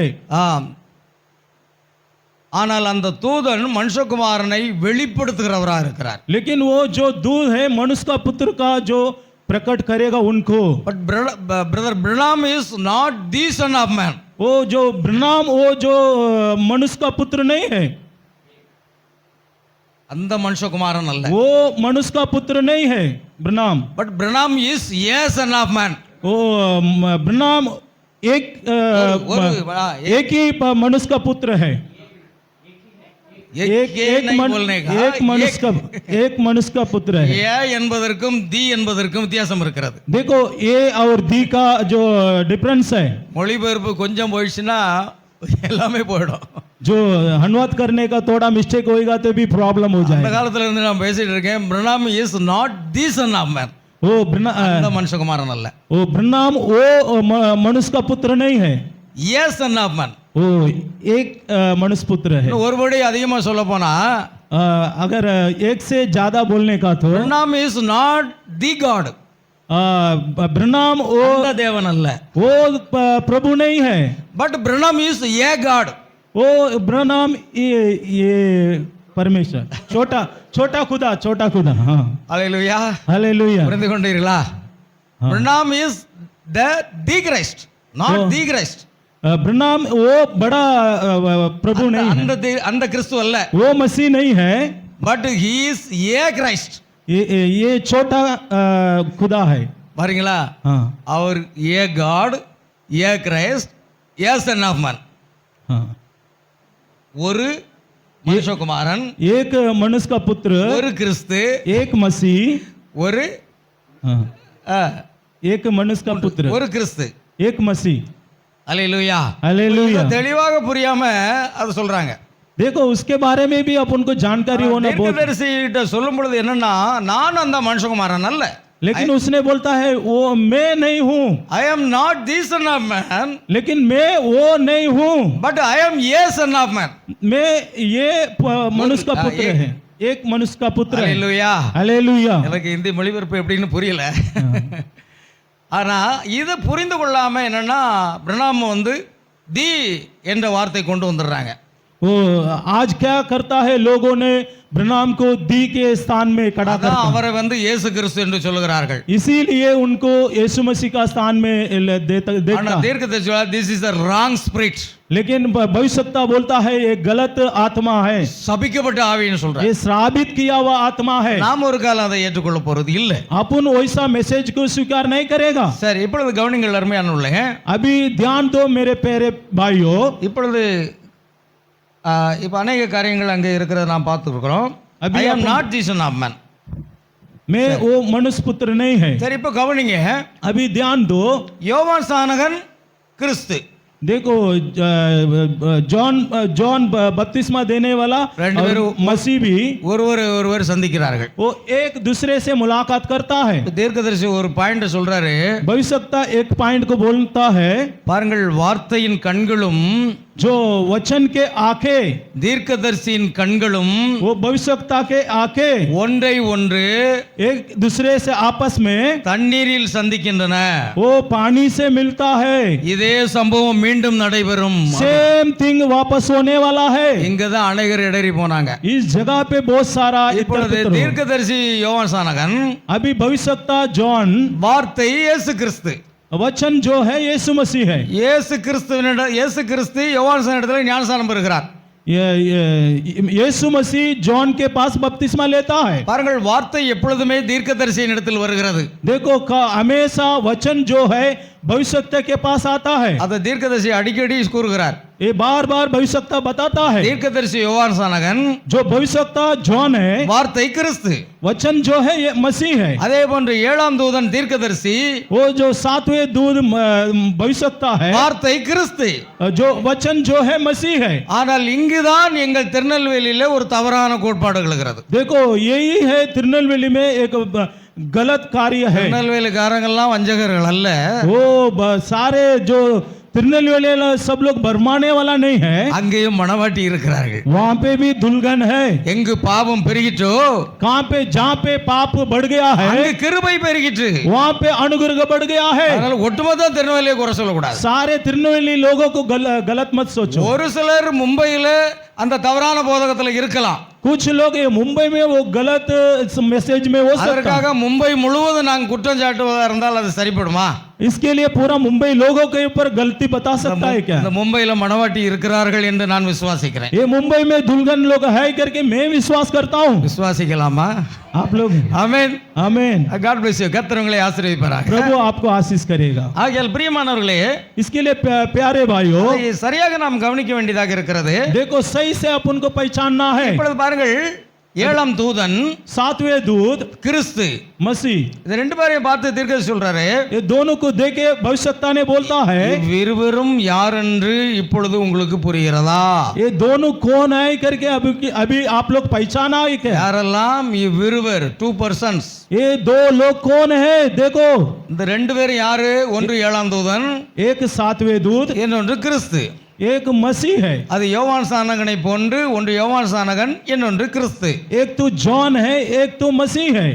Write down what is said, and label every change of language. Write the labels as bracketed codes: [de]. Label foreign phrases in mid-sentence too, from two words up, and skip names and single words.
[ta] ஆம், ஆனால் அந்த தூதன் மனுஷகுமாரனை வெளிப்படுத்துகிறவராக இருக்கிறார். [hi] लेकिन वो जो दूध है मनुष्य का पुत्र का जो प्रकट करेगा उनको। [en] But Brother Branham is not the Son of Man. [hi] वो जो ब्रनाम वो जो मनुष्य का पुत्र नहीं है, [ta] அந்த மனுஷகுமாரன் அல்ல. [hi] वो मनुष्य का पुत्र नहीं है ब्रनाम। [en] But Branham is a son of man. [hi] वो ब्रनाम एक एक ही मनुष्य का पुत्र है। एक मनुष्य का पुत्र है। [ta] ஏ என்பதற்கும் தி என்பதற்கும் வித்தியாசம் இருக்கிறது. [hi] देखो ए और दी का जो डिफरेंस है, [ta] மொழிபெயர்ப்பு கொஞ்சம் போயிடுச்சுன்னா எல்லாமே போயிடும். [hi] जो अनुवाद करने का थोड़ा मिस्टेक होएगा तो भी प्रॉब्लम हो [ta] அந்த [hi] जाएगा। [ta] காலத்துல இருந்து நான் பேசிட்டு இருக்கேன். [en] Branham is not the Son of Man. [hi] वो [ta] அந்த மனுஷகுமாரன் அல்ல. [hi] ब्रनाम वो मनुष्य का पुत्र नहीं है, [en] A son of man. [hi] वो एक मनुष्य पुत्र है। [ta] ஒருபடி அதிகமா சொல்ல போனா [hi] अगर एक से ज्यादा बोलने का तो [en] Branham is not the God. [hi] ब्रनाम वो [ta] அந்த தேவன் அல்ல. [hi] वो प्रभु नहीं है, [en] But Branham is a god. [hi] वो ब्रनाम ये परमेश्वर, छोटा छोटा खुदा। हाँ, [ta] அல்லேலூயா. [hi] हालेलुया। [ta] புரிந்து கொண்டீர்களா? [en] Branham is the Christ, not the Christ. [hi] ब्रनाम वो बड़ा प्रभु नहीं है, [ta] அந்த கிறிஸ்து அல்ல. [hi] वो मसीह नहीं है, [en] But he is a Christ. [hi] ये छोटा खुदा है। [ta] பாருங்களா? [hi] हाँ [en] அவர் a god, a Christ, a son of man. [hi] हाँ, [ta] ஒரு மனுஷகுமாரன், [hi] एक मनुष्य का पुत्र, [ta] ஒரு கிறிஸ்து, [hi] एक मसीह, [ta] ஒரு [hi] हाँ, ஆ, एक मनुष्य का पुत्र, [ta] ஒரு கிறிஸ்து. [hi] एक मसीह। [ta] அல்லேலூயா. [hi] हालेलुया। [ta] தெளிவாக புரியாம அது சொல்றாங்க. [hi] देखो उसके बारे में भी अपन को जानकारी होना बहुत, [ta] தீர்க்கதரிசிகிட்ட சொல்லும் பொழுது என்னன்னா, நான் அந்த மனுஷகுமாரன் அல்ல. [hi] लेकिन उसने बोलता है वो मैं नहीं हूँ, [en] I am not the son of man, [hi] लेकिन मैं वो नहीं हूँ, [en] but I am a son of man. [hi] मैं ये मनुष्य का पुत्र है, एक मनुष्य का पुत्र है। [ta] அல்லேலூயா. [hi] हालेलुया। [ta] எனக்கு இந்தி மொழிபெயர்ப்பு எப்படின்னு புரியல. ஆனா இதை புரிந்து கொள்ளாம என்னன்னா, பிரணாம் வந்து தி என்ற வார்த்தை கொண்டு வந்துடுறாங்க. [hi] वो आज क्या करता है, लोगों ने ब्रनाम को दी के स्थान में खड़ा [ta] அதான் [hi] करता, [ta] அவரை வந்து இயேசு கிறிஸ்து என்று சொல்லுகிறார்கள். [hi] इसीलिए उनको यीशु मसीह का स्थान में [ta] ஆனா [hi] देखता। [en] தீர்க்கதரிசி this is a wrong spirit. [hi] लेकिन भविष्यवक्ता बोलता है ये गलत आत्मा है, [ta] சபிக்கப்பட்ட ஆவின்னு சொல்றாங்க. [hi] ये श्रापित किया हुआ आत्मा है। [ta] நாம் ஒரு காலம் அதை ஏற்றுக்கொள்ள போறது இல்ல. [hi] अपन वैसा मैसेज को स्वीकार नहीं करेगा। [ta] சரி, இப்பொழுது கவனிங்கள் அருமையான உள்ளங்க. [hi] अभी ध्यान दो मेरे प्यारे भाइयों, [ta] இப்பொழுது இப்ப अनेक காரியங்கள் அங்கே இருக்கிறத நாம் பார்த்துருக்கிறோம். [hi] अभी [en] I am not the son of man. [hi] मैं वो मनुष्य पुत्र नहीं है। [ta] சரி, இப்ப கவனிங்க. [hi] अभी ध्यान दो, [ta] யோவான் ஸ்நானகன் கிறிஸ்து, [hi] देखो जॉन बपतिस्मा देने वाला [ta] ரெண்டு [hi] और [ta] பேரும் [hi] मसीह भी [ta] ஒருவர் சந்திக்கிறார்கள். [hi] वो एक दूसरे से मुलाकात करता है। [ta] தீர்க்கதரிசி ஒரு பாயிண்ட் சொல்றாரு. [hi] भविष्यवक्ता एक पॉइंट को बोलता है, [ta] பாருங்கள், வார்த்தையின் கண்களும் [hi] जो वचन के आंखें, [ta] தீர்க்கதரிசியின் கண்களும் [hi] वो भविष्यवक्ता के आंखें [ta] ஒன்றை ஒன்று [hi] एक दूसरे से आपस में [ta] தண்ணீரில் சந்திக்கின்றன. [hi] वो पानी से मिलता है। [ta] இதே சம்பவம் மீண்டும் நடைபெறும். [en] same thing [hi] वापस होने वाला है। [ta] இங்கதான் அநேகர் இடறி போனாங்க. [hi] इस जगह पे बहुत सारा [ta] இப்பொழுது தீர்க்கதரிசி யோவான் ஸ்நானகன், [hi] अभी भविष्यवक्ता जॉन, [ta] வார்த்தை இயேசு கிறிஸ்து, [hi] वचन जो है यीशु मसीह है। [ta] இயேசு கிறிஸ்து யோவான் ஸ்நானகனிடத்தில் ஞானஸ்நானம் பெறுகிறார். [hi] यीशु मसीह जॉन के पास बपतिस्मा लेता है। [ta] பாருங்கள், வார்த்தை எப்பொழுதுமே தீர்க்கதரிசியின் இடத்தில் வருகிறது. [hi] देखो हमेशा वचन जो है भविष्यवक्ता के पास आता है। [ta] அதை தீர்க்கதரிசி அடிக்கடி கூறுகிறார். [hi] ये बार बार भविष्यवक्ता बताता है। [ta] தீர்க்கதரிசி யோவான் ஸ்நானகன், [hi] जो भविष्यवक्ता जॉन है, [ta] வார்த்தை கிறிஸ்து. [hi] वचन जो है ये मसीह है। [ta] அதே போன்று ஏழாம் தூதன் தீர்க்கதரிசி, [hi] वो जो सातवें दूत भविष्यवक्ता है, [ta] வார்த்தை கிறிஸ்து. [hi] जो वचन जो है मसीह है। [ta] ஆனால் இங்குதான் எங்கள் திருநெல்வேலியில ஒரு தவறான கோட்பாடு எழுகிறது. [hi] देखो यही है तिरुनेलवेली में एक गलत कार्य है। [ta] திருநெல்வேலிக்காரங்கெல்லாம் வஞ்சகர்கள் அல்ல. [hi] वो सारे जो तिरुनेलवेली सब लोग भरमाने वाला नहीं है, [ta] அங்கேயும் மணவாட்டி இருக்கிறார்கள். [hi] वहाँ पे भी दुल्हन है। [ta] எங்கு பாவம் பெருகிட்டோ, [hi] कहाँ पे जहाँ पे पाप बढ़ गया है, [ta] அங்கு கிருபை பெருகிட்டு. [hi] वहाँ पे अनुग्रह बढ़ गया है। [ta] அதனால ஒட்டுமொத்த திருநெல்வேலியை குறை சொல்லக்கூடாது. [hi] सारे तिरुनेलवेली लोगों को गलत मत सोचो। [ta] ஒரு சிலர் மும்பையில அந்த தவறான போதகத்துல இருக்கலாம். [hi] कुछ लोग ये मुंबई में वो गलत मैसेज में हो सकता है। [ta] அதற்காக மும்பை முழுவதும் நாங்கள் குற்றம் சாட்டுவதா இருந்தால் அது சரிப்படுமா? [hi] इसके लिए पूरा मुंबई लोगों के ऊपर गलती बता सकता है क्या? [ta] இந்த மும்பையில மணவாட்டி இருக்கிறார்கள் என்று நான் விசுவாசிக்கிறேன். [hi] ये मुंबई में दुल्हन लोग है करके मैं विश्वास करता हूँ. [ta] விசுவாசிக்கலாமா? [hi] आप लोग? [ta] ஆமென். [hi] आमीन. [en] God bless you. [ta] கர்த்தர் உங்களை ஆசீர்வதிப்பாராக. [hi] प्रभु आपको आशीष करेगा. [ta] ஆகையால் பிரியமானவர்களே, [hi] इसके लिए प्यारे भाइयों, [ta] அதை சரியாக நாம் கவனிக்க வேண்டியதாக இருக்கிறது. [hi] देखो सही से अपन को पहचानना है. [ta] இப்பொழுது பாருங்கள், ஏழாம் தூதன், [hi] सातवें दूत [ta] கிறிஸ்து, [hi] मसीह, [ta] இது ரெண்டு பேரையும் பார்த்து தீர்க்கதரிசி சொல்றாரு, [hi] ये दोनों को देखे भविष्यवक्ता ने बोलता है, [ta] இவ்விருவரும் யார் என்று இப்பொழுது உங்களுக்கு புரிகிறதா? [hi] ये दोनों कौन है करके अभी आप लोग पहचाना है क्या? [ta] யாரெல்லாம் இவ்விருவர், 2 persons, [hi] ये दो लोग कौन है? देखो, [ta] இந்த ரெண்டு பேரும் யாரு? ஒன்று ஏழாம் தூதன், [hi] एक सातवें दूत, [ta] இன்னொன்று கிறிஸ்து. [hi] एक मसीह है. [ta] அது யோவான் சானகனை போன்று, ஒன்று யோவான் சானகன், இன்னொன்று கிறிஸ்து. [hi] एक तो जॉन है, एक तो मसीह है.